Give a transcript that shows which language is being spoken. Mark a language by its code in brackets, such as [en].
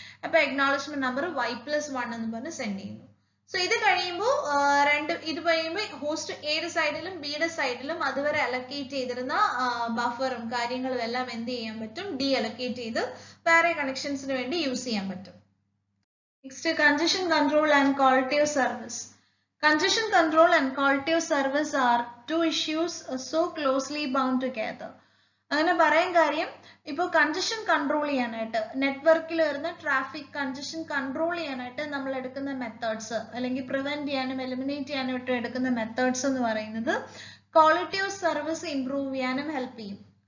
[ml] അപ്പൊ acknowledgement number y+1 എന്ന് പറഞ്ഞ് സെൻഡ് ചെയ്യുന്നു. സോ ഇത് കഴിയുമ്പോൾ ഇത് കഴിയുമ്പോൾ ഹോസ്റ്റ് എയുടെ സൈഡിലും ബിയുടെ സൈഡിലും അതുവരെ അലക്കേറ്റ് ചെയ്തിരുന്ന ബഫറും കാര്യങ്ങളും എല്ലാം എന്ത് ചെയ്യാൻ പറ്റും, ഡി അലക്കേറ്റ് ചെയ്ത് വേറെ കണക്ഷൻസിന് വേണ്ടി യൂസ് ചെയ്യാൻ പറ്റും. [en] Next congestion control and quality of service. Congestion control and quality of service are two issues so closely bound together. [ml] അങ്ങനെ പറയാൻ കാര്യം, ഇപ്പോൾ കൺജഷൻ കൺട്രോൾ ചെയ്യാനായിട്ട് നെറ്റ്വർക്കിൽ വരുന്ന ട്രാഫിക് കൺജഷൻ കൺട്രോൾ ചെയ്യാനായിട്ട് നമ്മൾ എടുക്കുന്ന മെത്തേഡ്സ് അല്ലെങ്കിൽ പ്രിവെന്റ് ചെയ്യാനും എലിമിനേറ്റ് ചെയ്യാനായിട്ട് എടുക്കുന്ന മെത്തേഡ്സ് എന്ന് പറയുന്നത് ക്വാളിറ്റി ഓഫ് സർവീസ് ഇംപ്രൂവ് ചെയ്യാനും ഹെൽപ്പ് ചെയ്യും.